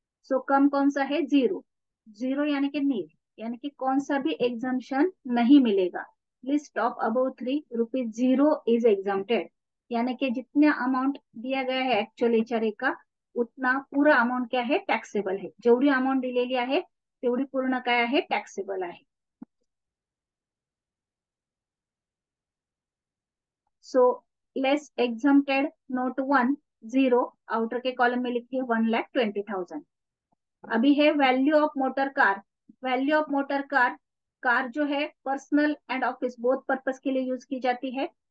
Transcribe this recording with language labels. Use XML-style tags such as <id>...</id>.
<hi>सो कम कौन सा है, 0। 0 यानी कि नील, यानी कि कौन सा भी एग्जाम्शन नहीं मिलेगा।</hi> <en>list of above 3 rupees 0 is exempted,</en> <hi>यानी कि जितना अमाउंट दिया गया है एक्चुअल HRA का उतना पूरा अमाउंट क्या है, टॅक्सेबल है।</hi> <mr>जेवढी अमाउंट दिलेली आहे तेवढी पूर्ण काय आहे, टॅक्सेबल आहे।</mr> <hi>So less exempted note 1, 0, outer के कॉलम में लिखिए 1,20,000। अभी है value of motor car. Value of motor car, car जो है personal and office both purpose के लिए यूज की जाती है।</hi>